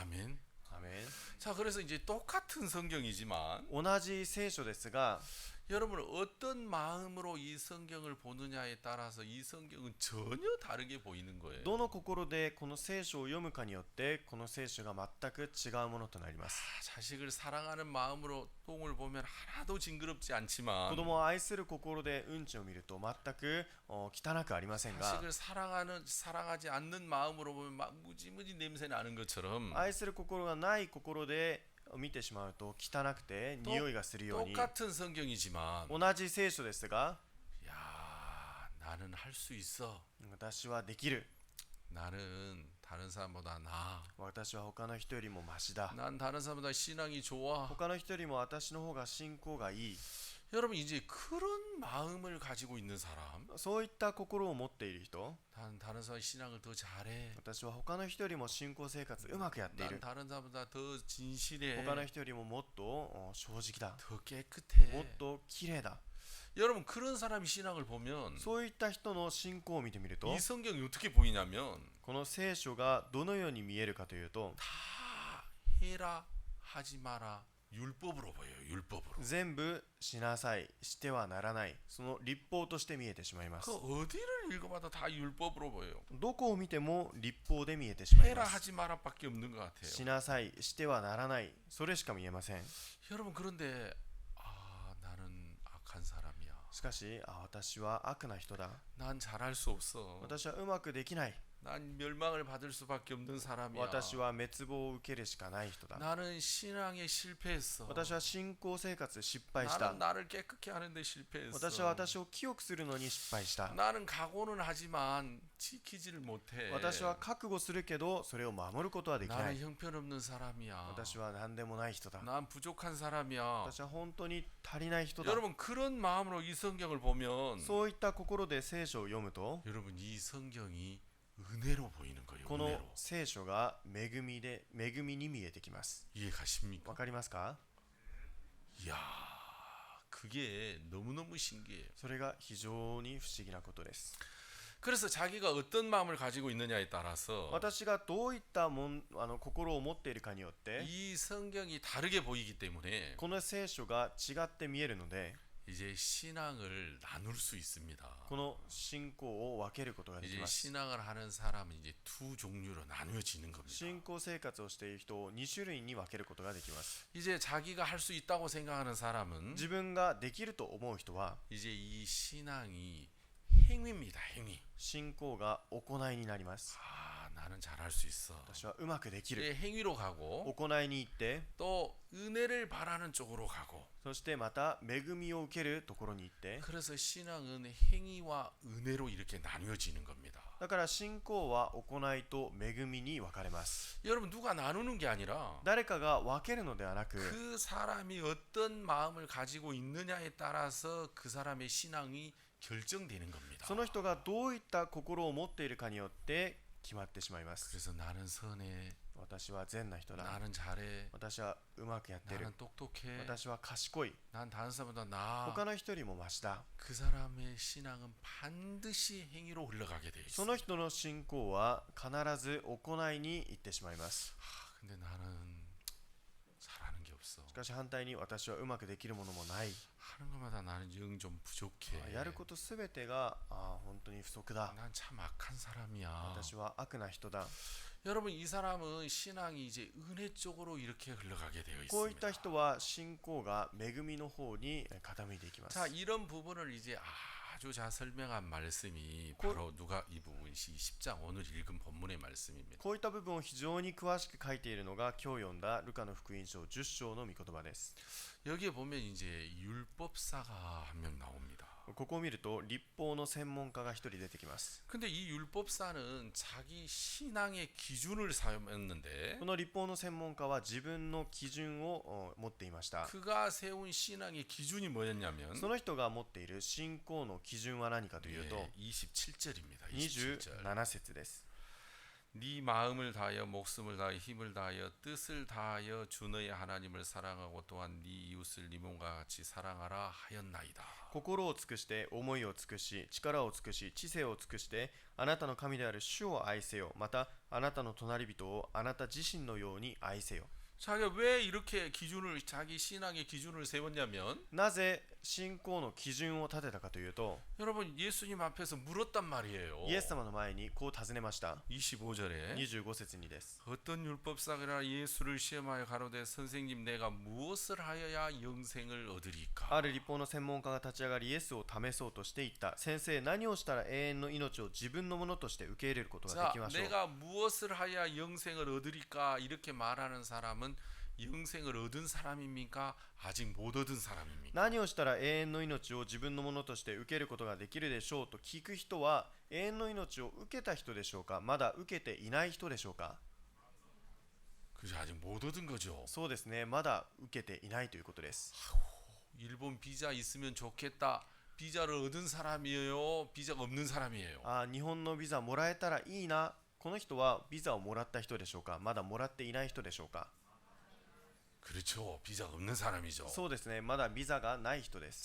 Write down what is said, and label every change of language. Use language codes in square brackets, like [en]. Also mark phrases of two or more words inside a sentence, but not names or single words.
[ko] 아멘. [ja] アメン。 [ko] 자, 그래서 이제 똑같은 성경이지만 [ja] 同じ聖書ですが [ko] 여러분 어떤 마음으로 이 성경을 보느냐에 따라서 이 성경은 전혀 다르게 보이는 거예요. [ja] どの心でこの聖書を読むかによってこの聖書が全く違うものとなります。 [ko] 자식을 사랑하는 마음으로 똥을 보면 하나도 징그럽지 [ja] 子 [ko] 않지만 [ja] 供を愛する心でうんちを見ると全く汚くありませんが [ko] 자식을 사랑하지 않는 마음으로 보면 막 무지무지 냄새 나는 것처럼 [ja] 愛する心がない心で見てしまうと汚くて匂いがするように [ko] 똑같은 성경이지만 [ja] 同じ聖書ですが [ko] 야 나는 할 수 있어. [ja] 私はできる。 [ko] 나는 다른 사람보다 나아. [ja] 私は他の人よりもマシだ。 [ko] 난 다른 사람보다 신앙이 좋아. [ja] 他の人よりも私の方が信仰がいい。 [ko] 여러분 이제 그런 마음을 가지고 있는 사람, [ja] そういった心を持っている人、 [ko] 난 다른 사람 신앙을 더 잘해. [ja] 私は他の人よりも信仰生活うまくやってい [ko] 난 [ja] る。 [ko] 다른 사람보다 더 진실해. [ja] 他の人よりももっと正直だ。 [ko] 더 깨끗해. [ja] もっと綺麗だ。 [ko] 여러분 그런 사람이 신앙을 보면 [ja] そういった人の信仰を見てみると [ko] 이 성경이 어떻게 보이냐면 [ja] この聖書がどのように見えるかというと [ko] 다 해라 하지 마라 율법으로 보여요. 율법으로. [ja] 全部しなさいしてはならないその立法として見えてしまいます。 [ko] 그 어디를 읽어봐도 다 율법으로 보여요. [ja] どこを見ても立法で見えてしまい [ko] 해라 [ja] ます。 [ko] 하지 마라밖에 없는 것 같아요. [ja] しなさいしてはならないそれしか見えません。 [ko] 여러분 그런데 나는 악한 사람이야. [ja] しかし私は悪な人だ。 [ko] 난 잘할 수 없어. [ja] 私はうまくできない。 [ko] 난 멸망을 받을 수밖에 없는 사람이야. [ja] 私は滅亡を受けるしかない人だ。 [ko] 나는 신앙에 실패했어. [ja] 私は信仰生活失敗した。 [ko] 나는 나를 깨끗게 하는데 실패했어. [ja] 私は私を清くするのに失敗した。 [ko] 나는 각오는 하지만 지키지를 못해. [ja] 私は覚悟するけどそれを守ることはできな [ko] 나는 [ja] い。 [ko] 형편없는 사람이야. [ja] 私は何でもない人だ。 [ko] 난 부족한 사람이야. [ja] 私は本当に足りない人だ。 [ko] 여러분 그런 마음으로 이 성경을 보면 [ja] そういった心で聖書を読むと [ko] 여러분 이 성경이 은혜로 보이는 거예요. [ja] この [ko] 은혜로. [ja] 聖書が恵みに見えてきます。 [ko] 이해가십니까? [ja] わかりますか？ [ko] 이야, 그게 너무너무 신기해요. [ja] それが非常に不思議なことです。 [ko] 그래서 자기가 어떤 마음을 가지고 있느냐에 따라서 [ja] 私がどういった心を持っているかによって [ko] 이 성경이 다르게 보이기 때문에 [ja] この聖書が違って見えるので [ko] 이제 신앙을 나눌 수 있습니다. [ja] この信仰を分けることができ [ko] 이제 [ja] ます。 [ko] 신앙을 하는 사람은 이제 두 종류로 나누어지는 겁니다. [ja] 信仰生活をしている人を2種類に分けることができます。 [ko] 이제 자기가 할 수 있다고 생각하는 사람은 [ja] 自分ができると思う人は [ko] 이제 이 신앙이 행위입니다. 행위. [ja] 信仰が行いになります。 [ko] 아, 나는 잘할 수 있어. [ja] 私はうまくできる。 [ko] 이제 행위로 가고 [ja] 行いに行って、 [ko] 또 은혜를 바라는 쪽으로 가고 [ja] そしてまた恵みを受けるところに行って、 [ko] 그래서 신앙은 행위와 은혜로 이렇게 나뉘어지는 겁니다. [ja] だから信仰は行いと恵みに分かれます。 [ko] 여러분 누가 나누는 게 아니라 [ja] 誰かが分けるのではなく、 [ko] 그 사람이 어떤 마음을 가지고 있느냐에 따라서 그 사람의 신앙이 결정되는 겁니다. [ja] その人がどういった心を持っているかによって決まってしまいます。 [ko] 그래서 나는 선해, [ja] 私は善な人だ。 [ko] 나는 잘해, [ja] 私はうまくやってる。 [ko] 나는 똑똑해, [ja] 私は賢い。 [ko] 난 다른 사람보다 나아. [ja] 他の人よりもマシだ。 [ko] 그 사람의 신앙은 반드시 행위로 흘러가게 돼 [ja] そ [ko] 있어. [ja] の人の信仰は必ず行いに行ってしまいます。 [ko] 근데 나는 잘하는 게 없어. [ja] しかし反対に私はうまくできるものもない。 [ko] 하는 것마다 나는 영 좀 부족해. [ja] やることすべてが本当に不足だ。 [ko] 난 참 악한 사람이야. [ja] 私は悪な人だ。 [ko] 여러분 이 사람은 신앙이 이제 은혜 쪽으로 이렇게 흘러가게 되어 [ja] こういった [ko] 있습니다. [ja] 人は信仰が恵みの方に傾いていきます。 [ko] 자, 이런 부분을 이제 아주 잘 설명한 말씀이 바로 누가 이 부분이 10장 오늘 읽은 본문의 말씀입니다. [ja] こういった部分を非常に詳しく書いているのが今日読んだルカの福音書10章の御言葉です。 [ko] 여기에 보면 이제 율법사가 한 명 나옵니다. [ja] ここを見ると立法の専門家が一人出てきます。 [ko] 근데 이 율법사는 자기 신앙의 기준을 삼았는데 [ja] この立法の専門家は自分の基準を持っていました。 [ko] 그가 세운 신앙의 기준이 뭐였냐면 [ja] その人が持っている信仰の基準は何かというと [ko] 27절입니다. 27절. [ja] 27 節です。 [ko] 네 마음을 다하여 목숨을 다하여 힘을 다하여 뜻을 다하여 주 너의 하나님을 사랑하고 또한 네 이웃을 네 몸과 같이 사랑하라 하였나이다. [ja] 心を尽くして思いを尽くし力を尽くし知性を尽くしてあなたの神である主を愛せよ。またあなたの隣人をあなた自身のように愛せよ。 [ko] 자기가 왜 이렇게 기준을 자기 신앙의 기준을 세웠냐면 [ja] なぜ信仰の基準を立てたかというと、 [ko] 여러분 예수님 앞에서 물었단 말이에요. [ja] イエス様の前にこう尋ねました。 [ko] 25절에 [ja] 25節にです。 [ko] 어떤 율법사가 예수를 시험하여 가로되 선생님 내가 무엇을 하여야 영생을 얻으리까? [ja] ある立法の専門家が立ち上がりイエスを試そうとして言った。先生、何をしたら永遠の命を自分のものとして受け入れることがで [ko] 자, [ja] きましょう。 [ko] 내가 무엇을 하여야 영생을 얻으리까? 이렇게 말하는 사람은 영생을 얻은 사람입니까? 아직 못 얻은 사람입니까? [ja] 何をしたら永遠の命を自分のものとして受けることができるでしょうと聞く人は永遠の命を受けた人でしょうか、まだ受けていない人でしょうか。 [ko] 그죠, 아직 못 얻은 거죠. [ja] そうですね、まだ受けていないということです。 [ko] 일본 비자 있으면 좋겠다. 비자를 얻은 사람이에요? 비자가 없는 사람이에요? [ja] 日本のビザもらえたらいいな。この人はビザをもらった人でしょうか、まだもらっていない人でしょうか。 [ko] 그렇죠. 비자가 없는 사람이죠. [ja] そうですね、まだビザがない人です。